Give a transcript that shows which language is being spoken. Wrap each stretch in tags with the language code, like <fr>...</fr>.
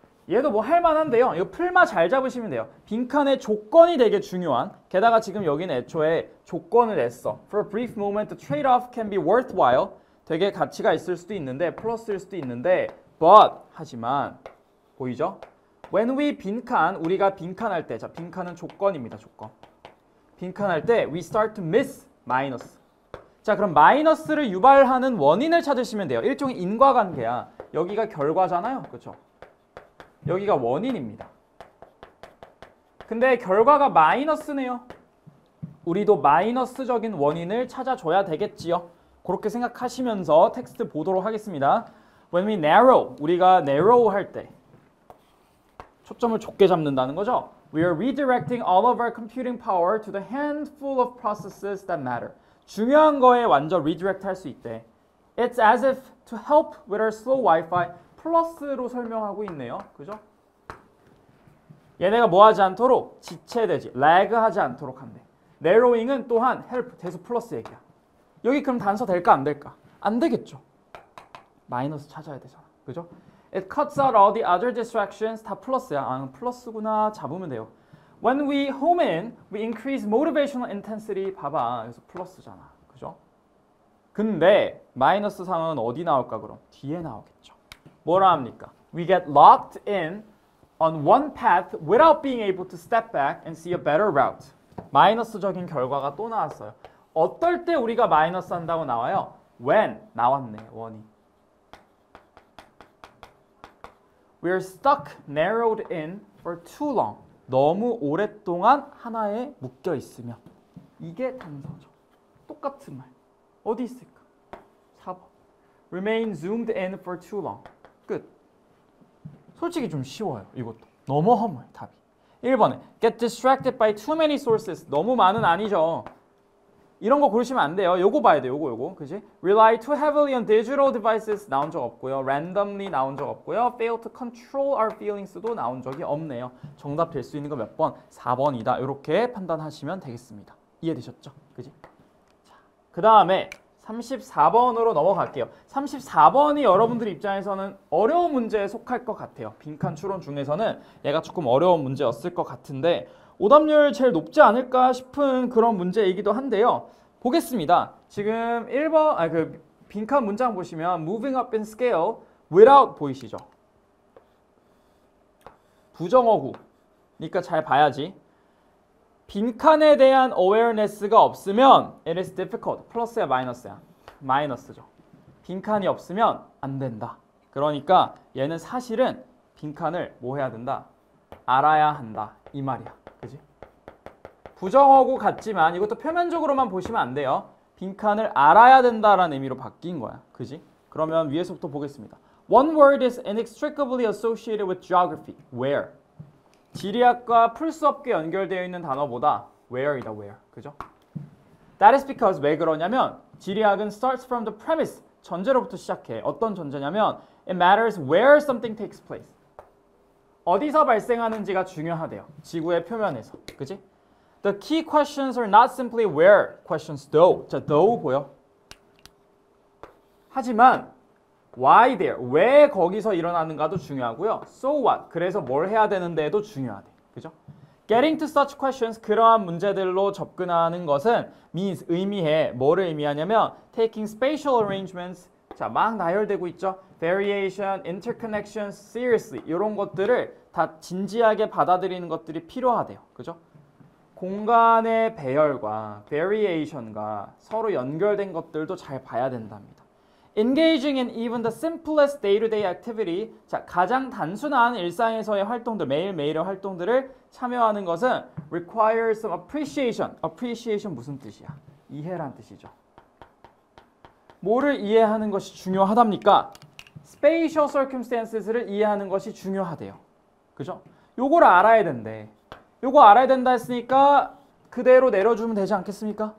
<ko>얘도 뭐 할만한데요. 이거 풀마 잘 잡으시면 돼요. 빈칸의 조건이 되게 중요한. 게다가 지금 여기는 애초에 조건을 냈어.</ko> <en>For a brief moment, the trade-off can be worthwhile.</en> <ko>되게 가치가 있을 수도 있는데 플러스일 수도 있는데 but 하지만 보이죠?</ko> <en>When we</en> <ko>빈칸, 우리가 빈칸할 때, 자 빈칸은 조건입니다. 조건. 빈칸할 때</ko> <en>we start to miss 마이너스.</en> <ko>자 그럼 마이너스를 유발하는 원인을 찾으시면 돼요. 일종의 인과관계야. 여기가 결과잖아요. 그렇죠? 여기가 원인입니다. 근데 결과가 마이너스네요. 우리도 마이너스적인 원인을 찾아줘야 되겠지요. 그렇게 생각하시면서 텍스트 보도록 하겠습니다.</ko> <en>When we narrow,</en> <ko>우리가 narrow 할 때 초점을 좁게 잡는다는 거죠.</ko> <en>We are redirecting all of our computing power to the handful of processes that matter.</en> <ko>중요한 거에 완전 redirect 할 수 있대.</ko> <en>It's as if to help with our slow Wi-Fi.</en> <ko>플러스로 설명하고 있네요. 그죠? 얘네가 뭐 하지 않도록? 지체되지, lag하지 않도록 한대. narrowing은 또한 help, 대수 플러스 얘기야. 여기 그럼 단서 될까 안 될까? 안 되겠죠. 마이너스 찾아야 되잖아. 그죠?</ko> <en>It cuts out all the other distractions.</en> <ko>다 플러스야. 아, 플러스구나. 잡으면 돼요.</ko> <en>When we home in, we increase motivational intensity.</en> <ko>봐봐. 그래서 플러스잖아. 그죠? 근데 마이너스 상황은 어디 나올까 그럼? 뒤에 나오겠죠. 뭐라 합니까?</ko> <en>We get locked in on one path without being able to step back and see a better route.</en> <ko>마이너스적인 결과가 또 나왔어요. 어떨 때 우리가 마이너스 한다고 나와요? When 나왔네. 원이.</ko> <en>We are stuck narrowed in for too long.</en> <ko>너무 오랫동안 하나에 묶여 있으면. 이게 단서죠. 똑같은 말. 어디 있을까? 4번.</ko> <en>Remain zoomed in for too long.</en> <ko>끝. 솔직히 좀 쉬워요. 이것도. 너무 허무해. 답이.</ko> <en>1번에 get distracted by too many sources.</en> <ko>너무 많은 아니죠. 이런 거 고르시면 안 돼요. 요거 봐야 돼요. 요거. 그지?</ko> <en>Rely too heavily on digital devices</en> <ko>나온 적 없고요. Randomly 나온 적 없고요.</ko> <en>Fail to control our feelings도</en> <ko>나온 적이 없네요. 정답 될 수 있는 거 몇 번? 4번이다. 이렇게 판단하시면 되겠습니다. 이해되셨죠? 그지? 자, 그 다음에 34번으로 넘어갈게요. 34번이 여러분들 입장에서는 어려운 문제에 속할 것 같아요. 빈칸 추론 중에서는 얘가 조금 어려운 문제였을 것 같은데 오답률 제일 높지 않을까 싶은 그런 문제이기도 한데요. 보겠습니다. 지금 1번, 그 빈칸 문장 보시면</ko> <en>moving up in scale without</en> <ko>보이시죠? 부정어구. 그러니까 잘 봐야지. 빈칸에 대한 awareness가 없으면 it is difficult. 플러스야 마이너스야? 마이너스죠. 빈칸이 없으면 안 된다. 그러니까 얘는 사실은 빈칸을 뭐 해야 된다? 알아야 한다. 이 말이야. 그지? 부정어구 같지만 이것도 표면적으로만 보시면 안 돼요. 빈칸을 알아야 된다라는 의미로 바뀐 거야. 그지? 그러면 위에서부터 보겠습니다.</ko> <en>One word is inextricably associated with geography. Where?</en> <ko>지리학과 풀 수 없게 연결되어 있는 단어보다 where이다. where. 그죠?</ko> <en>That is because</en> <ko>왜 그러냐면 지리학은</ko> <en>starts from the premise.</en> <ko>전제로부터 시작해. 어떤 전제냐면</ko> <en>it matters where something takes place.</en> <ko>어디서 발생하는지가 중요하대요. 지구의 표면에서. 그지?</ko> <en>The key questions are not simply where questions though. 자, though 보여?</en> <ko>하지만</ko> <en>why there?</en> <ko>왜 거기서 일어나는가도 중요하고요.</ko> <en>So what?</en> <ko>그래서 뭘 해야 되는데도 중요하대. 그죠?</ko> <en>Getting to such questions,</en> <ko>그러한 문제들로 접근하는 것은 means, 의미해. 뭐를 의미하냐면</ko> <en>taking spatial arrangements,</en> <ko>자, 막 나열되고 있죠.</ko> <en>Variation, interconnection, seriously</en> <ko>이런 것들을 다 진지하게 받아들이는 것들이 필요하대요. 그죠? 공간의 배열과 variation과 서로 연결된 것들도 잘 봐야 된답니다.</ko> <en>Engaging in even the simplest day-to-day activity,</en> <ko>자, 가장 단순한 일상에서의 활동들, 매일매일의 활동들을 참여하는 것은</ko> <en>requires some appreciation.</en> <ko>appreciation 무슨 뜻이야? 이해란 뜻이죠. 뭐를 이해하는 것이 중요하답니까? spatial circumstances를 이해하는 것이 중요하대요. 그죠? 요거를 알아야 된대. 요거 알아야 된다 했으니까 그대로 내려주면 되지 않겠습니까?</ko>